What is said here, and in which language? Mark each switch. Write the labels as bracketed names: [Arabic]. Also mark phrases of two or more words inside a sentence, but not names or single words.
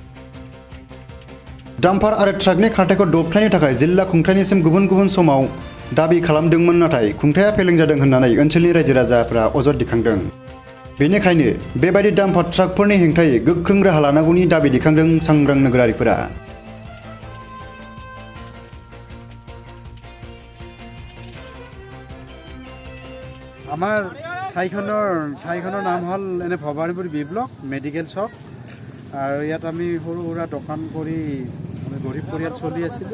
[Bodo] डाम्पार आरो ट्राकनि खारथायखौ दबथायनो थाखाय जिल्ला खुंथायनिसिम गुबुन गुबुन समाव दाबि खालामदोंमोन, नाथाय खुंथाया फेलें जादों होननानै ओनसोलनि रायजो राजाफोरा अजद दिखांदों। बेनिखायनो बेबायदि डाम्पार ट्राकफोरनि हेंथायै गोख्रों राहा लानांगौनि दाबि दिखांदों सांग्रां नोगोरारिफोरा। [Assamese] আমাৰ ঠাইখনৰ নাম হ'ল এনে ভবানীপুৰ বি ব্লক [English] medical shop, [Assamese] আৰু ইয়াত আমি সৰু সুৰা দোকান কৰি আমি গৰীব পৰিয়াল চলি আছিলোঁ।